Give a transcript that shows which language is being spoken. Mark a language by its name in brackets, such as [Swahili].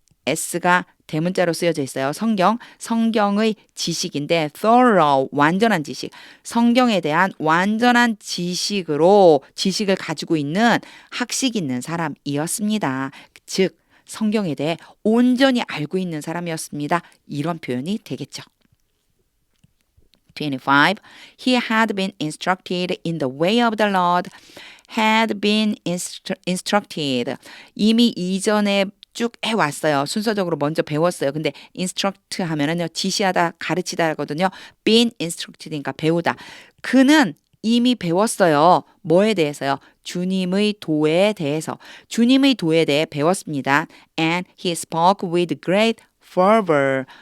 [Korean] S가 대문자로 쓰여져 있어요. 성경의 지식인데 thorough, 완전한 지식. 성경에 대한 완전한 지식을 가지고 있는 학식 있는 사람이었습니다. 즉 성경에 대해 온전히 알고 있는 사람이었습니다. 이런 표현이 되겠죠. 25. [English] He had been instructed in the way of the Lord. Had been instructed. [Korean] 이미 이전에 쭉 해왔어요. 순서적으로 먼저 배웠어요. 근데 instruct 하면은요, 지시하다, 가르치다 하거든요. been instructed니까 배우다. 그는 이미 배웠어요. 뭐에 대해서요? 주님의 도에 대해서. 주님의 도에 대해 배웠습니다. [English] And he spoke with great fervor.